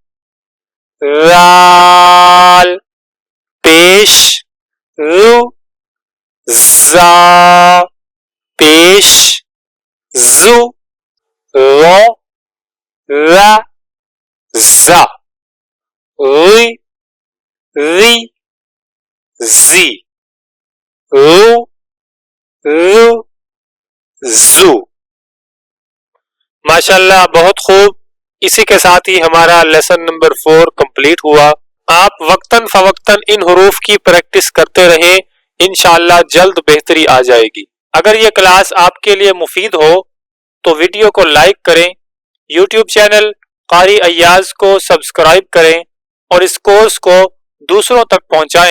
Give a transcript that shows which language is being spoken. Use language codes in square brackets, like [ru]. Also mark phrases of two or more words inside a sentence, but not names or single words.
[ur] رال پیش رو، زا پیش زو، رو را زا، ری ری زی، رو رو زو۔ ماشاءاللہ، بہت خوب۔ اسی کے ساتھ ہی ہمارا [en] lesson number 4 complete [ur] ہوا۔ آپ وقتاً فوقتاً ان حروف کی پریکٹس کرتے رہیں، انشاءاللہ جلد بہتری آ جائے گی۔ اگر یہ کلاس آپ کے لیے مفید ہو تو ویڈیو کو لائک کریں، یوٹیوب چینل قاری ایاز کو سبسکرائب کریں اور اس کورس کو دوسروں تک پہنچائیں۔